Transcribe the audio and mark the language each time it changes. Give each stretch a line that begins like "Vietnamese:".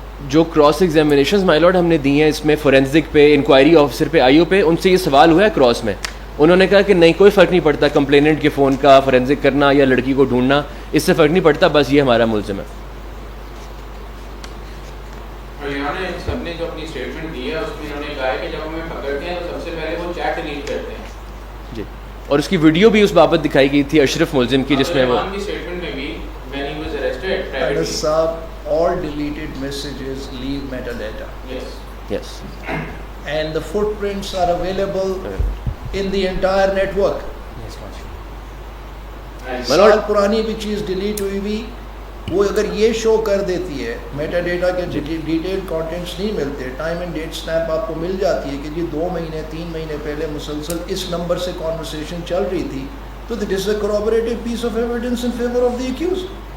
Urdu: جو cross examinations مائی lord ہم نے دی ہیں اس میں فورینسک پہ، انکوائری آفیسر پہ، IO پہ، ان سے یہ سوال ہوا ہے کراس میں، انہوں نے کہا کہ نہیں کوئی فرق نہیں پڑتا کمپلیننٹ کے فون کا فورینسک کرنا یا لڑکی کو ڈھونڈنا، اس سے فرق نہیں پڑتا، بس یہ ہمارا ملزم ہے. سب نے جو اپنی اسٹیٹمنٹ دی ہے اس میں انہوں نے کہا ہے کہ جب ہمیں پکڑتے ہیں تو سب سے پہلے وہ چیٹ ڈیلیٹ کرتے ہیں. جی، اور اس کی ویڈیو بھی اس بابت دکھائی گئی تھی اشرف ملزم کی، جس میں وہ اسٹیٹمنٹ میں بھی
English: when he was arrested privately. All deleted messages leave metadata. yes And the footprints are available in the entire network.
Urdu: سال پرانی بھی چیز ڈیلیٹ ہوئی بھی وہ اگر یہ شو کر دیتی ہے میٹا ڈیٹا کے ڈیٹیل کانٹینٹس نہیں ملتے، ٹائم اینڈ ڈیٹ سنیپ آپ کو مل جاتی ہے کہ جی 2 مہینے 3 مہینے پہلے مسلسل اس نمبر سے کانورسیشن چل رہی تھی، تو
English: That is a corroborative piece of evidence in favor of the accused.